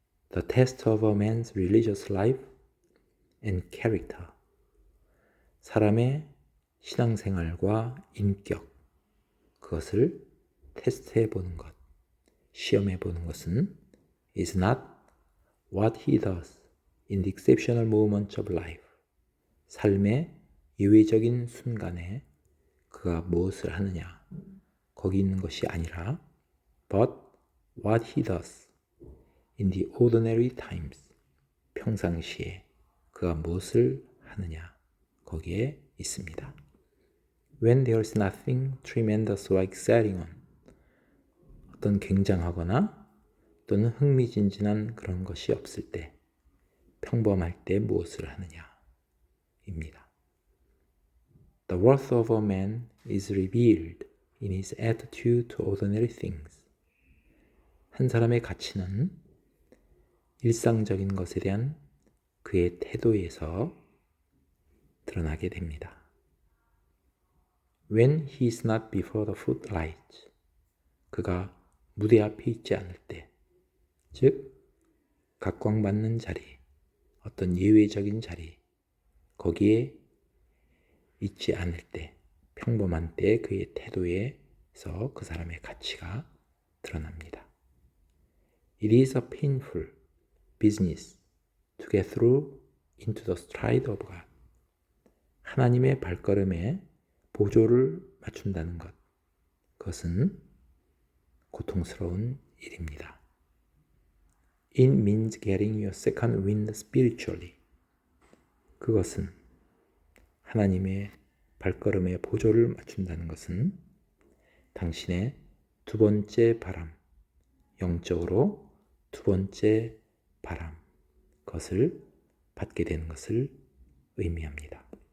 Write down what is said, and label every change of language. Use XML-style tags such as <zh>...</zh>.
<en>The test of a man's religious life and character.</en> <ko>사람의 신앙생활과 인격, 그것을 테스트해 보는 것, 시험해 보는 것은</ko> <en>is not what he does in the exceptional moments of life.</en> <ko>삶의 예외적인 순간에 그가 무엇을 하느냐, 거기 있는 것이 아니라</ko> <en>but what he does in the ordinary times.</en> <ko>평상시에 그가 무엇을 하느냐, 거기에 있습니다.</ko> <en>When there's nothing tremendous or exciting on.</en> <ko>어떤 굉장하거나 또는 흥미진진한 그런 것이 없을 때, 평범할 때 무엇을 하느냐 입니다.</ko> <en>The worth of a man is revealed in his attitude to ordinary things.</en> <ko>한 사람의 가치는 일상적인 것에 대한 그의 태도에서 드러나게 됩니다.</ko> <en>When he is not before the footlights.</en> <ko>그가 무대 앞에 있지 않을 때, 즉 각광받는 자리, 어떤 예외적인 자리, 거기에 있지 않을 때, 평범한 때 그의 태도에서 그 사람의 가치가 드러납니다.</ko> <en>It is a painful business to get through into the stride of God.</en> <ko>하나님의 발걸음에 보조를 맞춘다는 것, 그것은 고통스러운 일입니다.</ko> <en>It means getting your second wind spiritually.</en> <ko>그것은 하나님의 발걸음에 보조를 맞춘다는 것은 당신의 두 번째 바람, 영적으로 두 번째 바람, 그것을 받게 되는 것을 의미합니다.</ko>